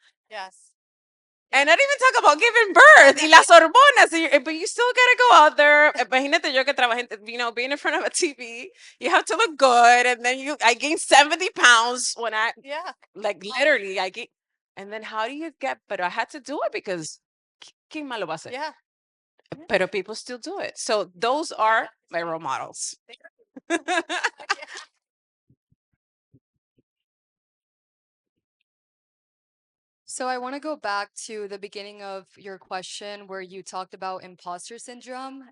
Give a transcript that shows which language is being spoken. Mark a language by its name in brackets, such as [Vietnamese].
[English] yes, And not even talk about giving birth [Spanish] y las hormonas, [English] but you still gotta go out there. [Spanish] Imagínate yo que trabajé, [English] being in front of a TV. You have to look good, and then I gained 70 pounds when yeah, like literally, I gained. And then how do you get? But I had to do it because [Spanish] ¿quién más lo va a hacer? [English] yeah, yeah. But people still do it. So those are my role models. Yeah. So I want to go back to the beginning of your question where you talked about imposter syndrome.